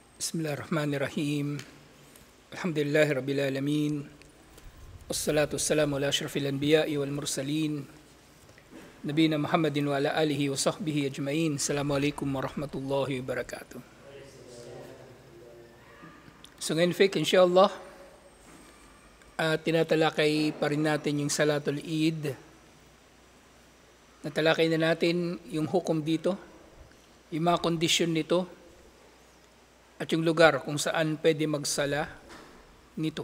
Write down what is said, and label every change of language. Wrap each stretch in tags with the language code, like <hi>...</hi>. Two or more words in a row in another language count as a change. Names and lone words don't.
<ar>بسم الله الرحمن الرحيم. الحمد لله رب العالمين. والصلاة والسلام على أشرف الأنبياء والمرسلين. نبينا محمد وعلى آله وصحبه أجمعين. السلام عليكم ورحمة الله وبركاته.</ar> <tl>So ngayon, Fiqh, insyaAllah, tinatalakay pa rin natin yung</tl> <ar>صلاة العيد.</ar> <tl>Natalakay na natin yung hukom dito, yung mga kondisyon nito, at yung lugar kung saan pwede magsala nito.</tl>